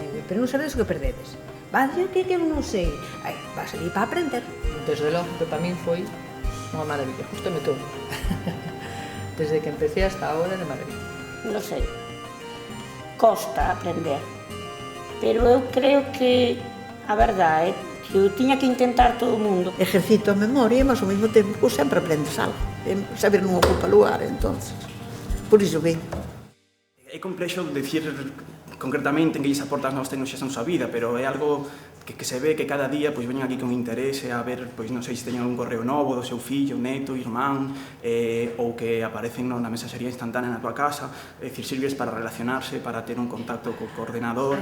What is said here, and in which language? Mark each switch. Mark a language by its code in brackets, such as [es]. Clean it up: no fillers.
[gl] Pero non sabedes o que perdedes. Vas a que eu non sei. Vas ali para aprender. Desde logo que para min foi unha maravilla, gustame todo. [es] Desde que empecé hasta ahora de maravilla. [gl] Non sei, costa aprender, pero eu creo que a verdade é que eu tiña que intentar todo o mundo. Ejercito a memoria, mas ao mesmo tempo sempre aprendes algo. Saber non ocupa lugar, entonces. Por iso ben. É complexo dicir concretamente en que lles aporta as novas tecnoloxías na súa vida, pero é algo que se ve que cada día pois veñen aquí con interese a ver, pois non sei se teñen un correo novo do seu fillo, neto, irmán, ou que aparecen na mensaxería instantánea na tua casa, é dicir, sirves para relacionarse, para ter un contacto co ordenador.